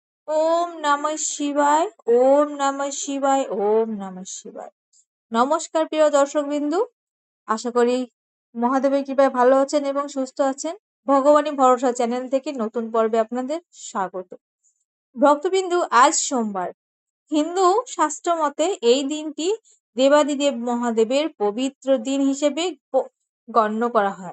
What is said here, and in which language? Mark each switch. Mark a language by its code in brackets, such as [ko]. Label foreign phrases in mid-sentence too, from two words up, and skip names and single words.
[sa] ওম নমঃ শিবায়, ওম নমঃ শিবায়, ওম নমঃ শিবায়। [bn] নমস্কার প্রিয় দর্শকবিন্দু, আশা করি মহাদেবের কৃপায় ভালো আছেন এবং সুস্থ আছেন। ভগবানী ভরসা চ্যানেল থেকে নতুন পর্বে আপনাদের স্বাগত। ভক্তবিন্দু, আজ সোমবার। হিন্দু শাস্ত্র মতে এই দিনটি দেবাদিদেব মহাদেবের পবিত্র দিন হিসেবে গণ্য করা হয়।